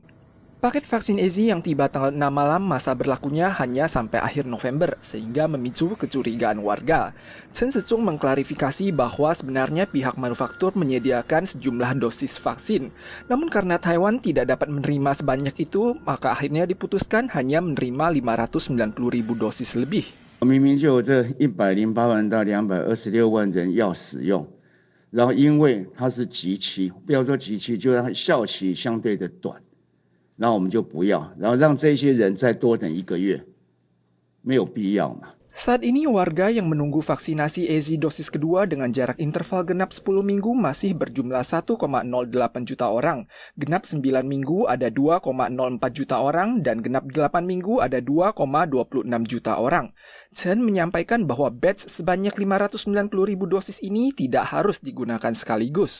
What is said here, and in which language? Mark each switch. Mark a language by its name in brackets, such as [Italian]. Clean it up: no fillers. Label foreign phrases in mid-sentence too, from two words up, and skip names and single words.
[Indonesian] Paket vaksin AZ yang tiba tanggal 6 malam masa berlakunya hanya sampai akhir November, sehingga memicu kecurigaan warga. Chen Shih-chung mengklarifikasi bahwa sebenarnya pihak manufaktur menyediakan sejumlah dosis vaksin. Namun karena Taiwan tidak dapat menerima sebanyak itu, maka akhirnya diputuskan hanya menerima 590.000 dosis lebih. [Chinese] 明明就有这108万到226万人要使用，然后因为它是集期，不要说集期，就让效期相对的短，然后我们就不要，然后让这些人再多等1个月，没有必要嘛。 [Indonesian] Saat ini warga yang menunggu vaksinasi AZ dosis kedua dengan jarak interval genap 10 minggu masih berjumlah 1,08 juta orang. Genap 9 minggu ada 2,04 juta orang dan genap 8 minggu ada 2,26 juta orang. Chen menyampaikan bahwa batch sebanyak 590.000 dosis ini tidak harus digunakan sekaligus.